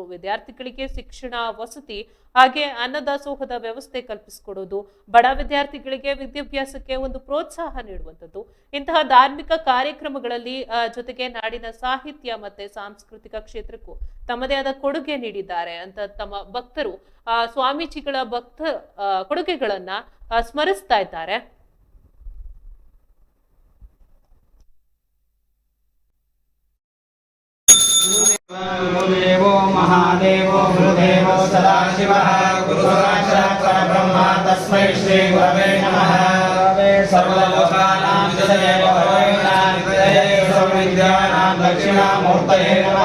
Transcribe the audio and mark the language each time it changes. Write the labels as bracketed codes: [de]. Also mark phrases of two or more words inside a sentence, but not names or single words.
[kn] ವಿದ್ಯಾರ್ಥಿಗಳಿಗೆ ಶಿಕ್ಷಣ, ವಸತಿ ಹಾಗೆ ಅನ್ನದಾಸೋಹದ ವ್ಯವಸ್ಥೆ ಕಲ್ಪಿಸಿಕೊಡೋದು, ಬಡ ವಿದ್ಯಾರ್ಥಿಗಳಿಗೆ ವಿದ್ಯಾಭ್ಯಾಸಕ್ಕೆ ಒಂದು ಪ್ರೋತ್ಸಾಹ ನೀಡುವಂಥದ್ದು, ಇಂತಹ ಧಾರ್ಮಿಕ ಕಾರ್ಯಕ್ರಮಗಳಲ್ಲಿ ಜೊತೆಗೆ ನಾಡಿನ ಸಾಹಿತ್ಯ ಮತ್ತೆ ಸಾಂಸ್ಕೃತಿಕ ಕ್ಷೇತ್ರಕ್ಕೂ ತಮ್ಮದೇ ಆದ ಕೊಡುಗೆ ನೀಡಿದ್ದಾರೆ ಅಂತ ತಮ್ಮ ಭಕ್ತರು ಸ್ವಾಮೀಜಿಗಳ ಕೊಡುಗೆಗಳನ್ನ ಸ್ಮರಿಸ್ತಾ ಇದ್ದಾರೆ. [sa] ಗುರುದೇವೋ ಮಹಾದೇವೋ ಗುರುದೇವೋ ಸದಾಶಿವಃ ಗುರುಸಾಕ್ಷಾತ್ ಪರಬ್ರಹ್ಮ ತಸ್ಮೈ ಶ್ರೀ ಗುರವೇ ನಮಃ. ಸರ್ವಲೋಕಾನಾಂ ವಿಷಯೇ ಸರ್ವವಿದ್ಯಾನಾಂ ದಕ್ಷಿಣಾಮೂರ್ತಯೇ ನಮಃ.